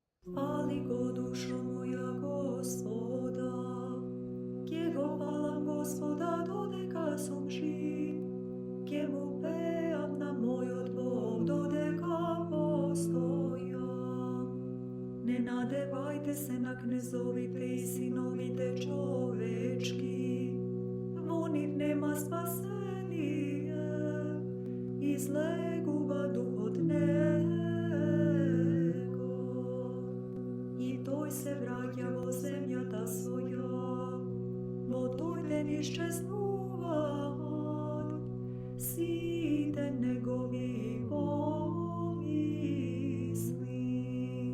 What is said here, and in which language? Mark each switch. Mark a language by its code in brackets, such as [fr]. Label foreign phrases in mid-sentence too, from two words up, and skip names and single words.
[mk] Spali go dušo moja Gospoda, kje go hvalam Gospoda dodeka som živ, kje mu peam na moj Bog dodeka postojam. Ne nadevajte se na knezovite i sinovite čovečki, во нив нема спасение, излегува духот него. И тој се враќа во земјата своја, во тој ден исчезнуваат сите негови помисли.